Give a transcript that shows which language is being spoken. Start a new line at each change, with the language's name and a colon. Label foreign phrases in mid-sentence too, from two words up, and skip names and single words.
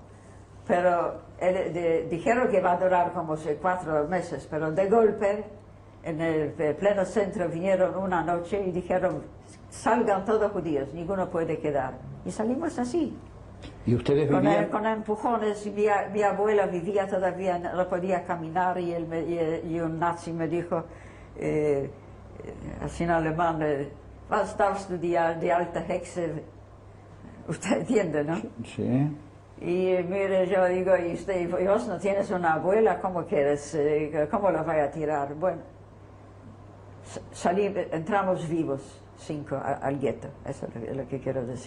Spanish: Pero dijeron que va a durar como 4 meses, pero de golpe en el pleno centro vinieron una noche y dijeron salgan todos judíos, ninguno puede quedar. Y salimos así. ¿Y ustedes vivían? Con empujones, y mi abuela vivía todavía, no podía caminar y un nazi me dijo, así en alemán,
German: was darfst du die alte Hexe?
Spanish: Usted entiende, ¿no? Sí. Y mire, yo digo, y vos no tienes una abuela, ¿cómo quieres? ¿Cómo la voy a tirar? Bueno, entramos vivos 5 al gueto, eso es lo que quiero decir.